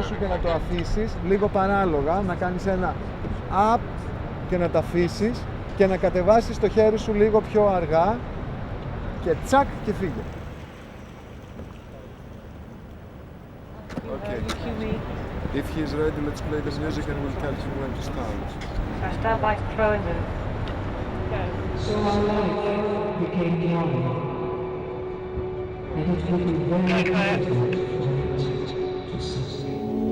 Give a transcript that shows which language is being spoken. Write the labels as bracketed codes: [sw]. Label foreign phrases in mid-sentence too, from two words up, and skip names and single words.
[el] σου και να το αφήσεις, λίγο παράλογα, να κάνεις ένα up και να το αφήσεις και να κατεβάσεις το χέρι σου λίγο πιο αργά και τσακ και φύγε. [en] Okay. If he is ready, let's play the music and we'll tell him when to start. I start by throwing them. So our life became normal. And it would be very difficult for it to succeed.